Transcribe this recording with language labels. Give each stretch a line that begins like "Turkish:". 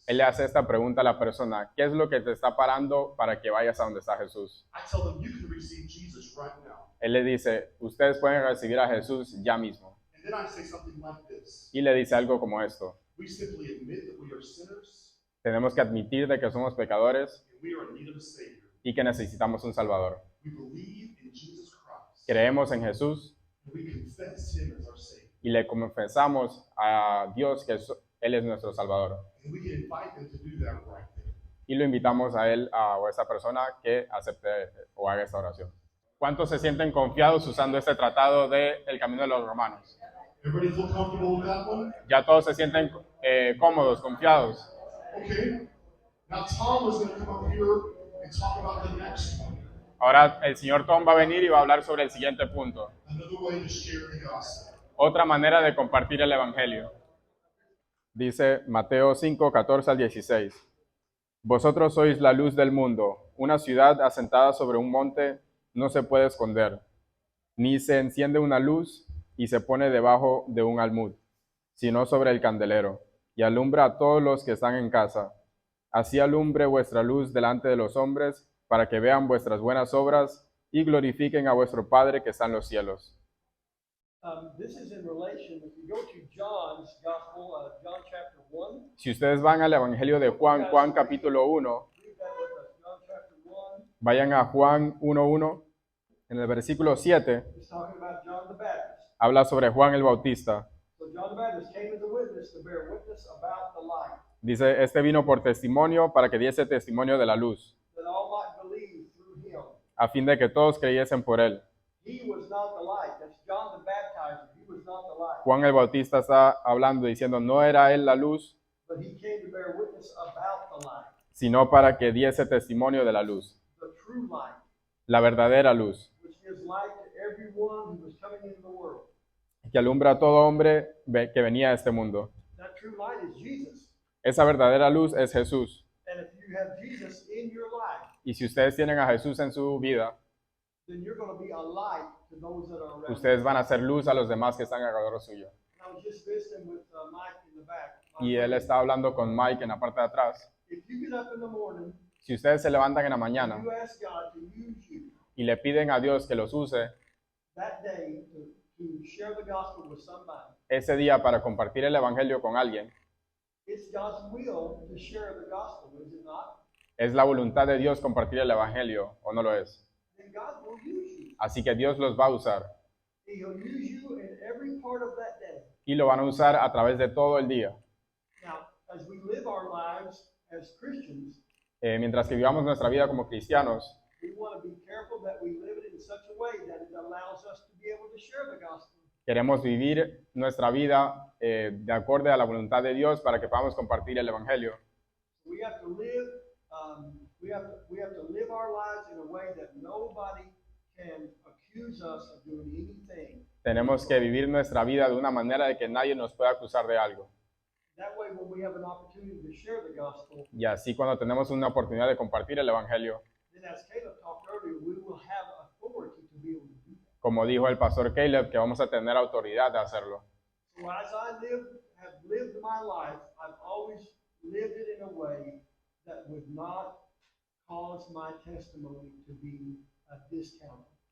Spanish: él le hace esta pregunta a la persona, ¿qué es lo que te está parando para que vayas a donde está Jesús?
English: I tell them, you can receive Jesus right now.
Spanish: Él le dice, ustedes pueden recibir a Jesús ya mismo.
English: And then I say something like this.
Spanish: Y le dice algo como esto,
English: We simply admit that we are sinners
Spanish: tenemos que admitir de que somos pecadores
English: and we are in need of a Savior.
Spanish: y que necesitamos un Salvador.
English: We believe in Jesus Christ
Spanish: Creemos en Jesús
English: and we confess Him as our Savior.
Spanish: y le confesamos a Dios que Él es nuestro Salvador.
English: And we can invite them to do that right there.
Spanish: Y lo invitamos a él o a esa persona que acepte o haga esta oración. ¿Cuántos se sienten confiados usando este tratado del Camino de los Romanos?
English: Everybody feel comfortable with that one?
Spanish: ¿Ya todos se sienten cómodos, confiados?
English: Okay. Now Tom is going to come up here and talk about the next one.
Spanish: Ahora el señor Tom va a venir y va a hablar sobre el siguiente punto.
English: Another way to share the gospel.
Spanish: Otra manera de compartir el Evangelio. Dice Mateo 5, 14 al 16. Vosotros sois la luz del mundo. Una ciudad asentada sobre un monte no se puede esconder, ni se enciende una luz y se pone debajo de un almud, sino sobre el candelero, y alumbra a todos los que están en casa. Así alumbre vuestra luz delante de los hombres, para que vean vuestras buenas obras y glorifiquen a vuestro Padre que está en los cielos.
English: This is in relation, if you go to John's Gospel, John chapter 1,
Spanish: Si ustedes van al Evangelio de Juan, Juan capítulo 1,
English: read that with us. John chapter 1,
Spanish: vayan a Juan 1:1, en el versículo 7,
English: it's talking about John the Baptist.
Spanish: habla sobre Juan el Bautista.
English: So John the Baptist came as a witness to bear witness about the light,
Spanish: Dice, este vino por testimonio para que diese testimonio de la luz,
English: that all might believe through him.
Spanish: a fin de que todos creyesen por él.
English: He was not the light. That's John the Baptizer. He was not the light.
Spanish: Juan el Bautista está hablando diciendo, no era él la luz,
English: But he came to bear witness about the light,
Spanish: sino para que diese testimonio de la luz,
English: the true light,
Spanish: la verdadera luz,
English: which gives light to everyone who was coming into the world.
Spanish: que alumbra a todo hombre que venía a este mundo.
English: That true light is Jesus.
Spanish: Esa verdadera luz es Jesús.
English: And if you have Jesus in your life,
Spanish: Y si ustedes tienen a Jesús en su vida,
English: then you're going to be a light to those that are around.
Spanish: ustedes van a hacer luz a los demás que están alrededor suyo.
English: I was just visiting with Mike in the back.
Spanish: Y él está hablando con Mike en la parte de atrás.
English: If you get up in the morning,
Spanish: Si ustedes se levantan en la mañana
English: you ask God to use you
Spanish: y le piden a Dios que los use
English: that day to share the gospel with somebody,
Spanish: ese día para compartir el Evangelio con alguien,
English: it's God's will to share the gospel, is it not?
Spanish: es la voluntad de Dios compartir el Evangelio, ¿o no lo es?
English: Then God will use you.
Spanish: Así que Dios los va a usar
English: He'll use you in every part of that day.
Spanish: y lo van a usar a través de todo el día.
English: Now, as we live our lives as Christians,
Spanish: Mientras que vivamos nuestra vida como cristianos,
English: we want to be careful that we live it in such a way that it allows us to be able to share the gospel.
Spanish: queremos vivir nuestra vida de acuerdo a la voluntad de Dios para que podamos compartir el Evangelio.
English: We have to live. We have to live our lives in a way that nobody can accuse us of doing anything
Spanish: Tenemos que vivir nuestra vida de una manera de que nadie nos pueda acusar de algo.
English: That way, when we have an opportunity to share the gospel,
Spanish: Y así cuando tenemos una oportunidad de compartir el Evangelio,
English: then as Caleb talked earlier, we will have authority to be able to do that.
Spanish: como dijo el pastor Caleb, que vamos a tener autoridad de hacerlo.
English: So as I have lived my life, I've always lived it in a way that would not cause my testimony to be discounted.